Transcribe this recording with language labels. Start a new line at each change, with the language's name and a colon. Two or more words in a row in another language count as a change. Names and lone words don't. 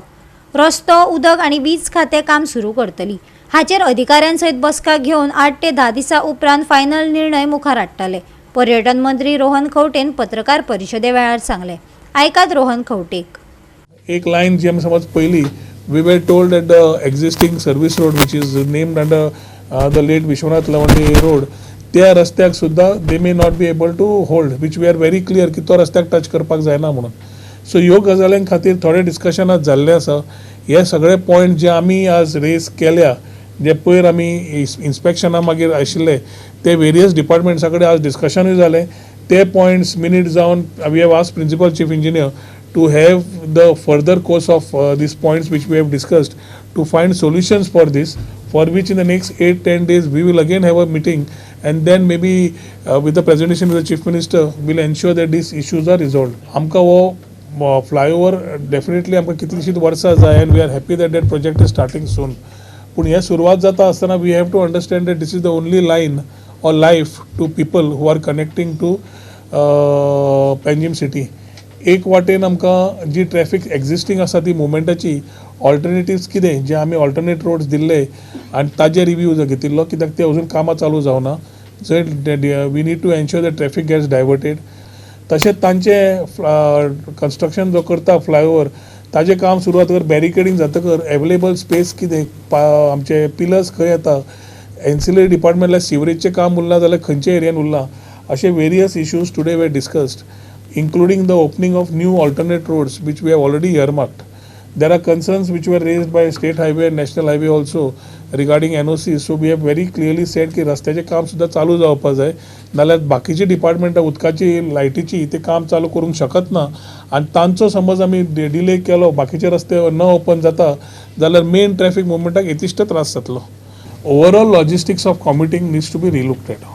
Konkani: रस्तो, उदक आनी वीज खाते काम सुरू करतली. हाचेर अधिकाऱ्यांसयत बसका घेवन 8 ते 10 दिसां उपरांत फायनल निर्णय मुखार हाडटले. पर्यटन मंत्री रोहन खंवटेन पत्रकार परिशदे वेळार सांगले. आयकात रोहन खंवटेक. एक लायन जी आमी समज पयली,
English: we were told that the existing service road which is named under the late Vishwanath Lavande road,
Konkani: त्या रस्त्याक सुद्धा
English: they may not be able to hold, which we are very clear
Konkani: की तो रस्त्याक टच करपाक जायना म्हणून. सो ह्यो गजालीं खातीर थोडे डिस्कशन आज जाल्ले आसा. हे सगळे पॉयंट जे आमी आज रेज केल्या, जे पयर आमी इन्स्पेक्शना मागीर आशिल्ले ते
English: various departments
Konkani: कडेन आज डिस्कशनूय जालें. ते पॉयंट्स मिनीट जावन
English: we have asked principal chief engineer to have the further course of these points which we have discussed to find solutions for this, for which in the next 8-10 days we will again have a meeting, and then maybe with the presentation of the chief minister will ensure that these issues are resolved.
Konkani: Amka wo flyover definitely amka कितलीशीच वर्सां जाय,
English: and we are happy that that project is starting soon.
Konkani: पूण हे सुरवात जाता आसतना
English: we have to understand that this is the only line or life to people who are connecting to Panjim city.
Konkani: एक वाटेन आमकां जी
English: traffic existing
Konkani: आसा ती मुवमेंटाची ऑल्टरनेटिव्स कितें जे आमी
English: alternate roads
Konkani: दिल्ले आनी ताजे रिव्यू घेतिल्लो, कित्याक ते अजून कामां चालू जावना.
English: जंय we need to ensure that traffic gets diverted.
Konkani: तशेंच तांचे कन्स्ट्रक्शन जो करता फ्लायओव्हर ताजें काम सुरवात कर, बॅरिकेडींग जातकर
English: available space
Konkani: कितें, आमचे पिलर्स खंय येता,
English: ancillary department
Konkani: सिवरेजचें काम उरलां जाल्यार खंयच्या एरियान उरलां, अशे
English: various issues today we discussed, including the opening of new alternate roads which we have already earmarked. There are concerns which were raised by State Highway and National Highway also regarding NOC. So we have very clearly said
Konkani: की रस्त्याचे काम सुद्धा चालू जावपाक जाय, नाल्यार बाकीची डिपार्टमेंटां उदकाची, लायटीची ते काम चालू करूंक शकत ना. आनी तांचो समज आमी डिले केलो, बाकीचे रस्ते न ओपन जाता जाल्यार
English: main traffic movement
Konkani: येतिश्ट त्रास जातलो.
English: overall logistics of commuting needs to be relooked at.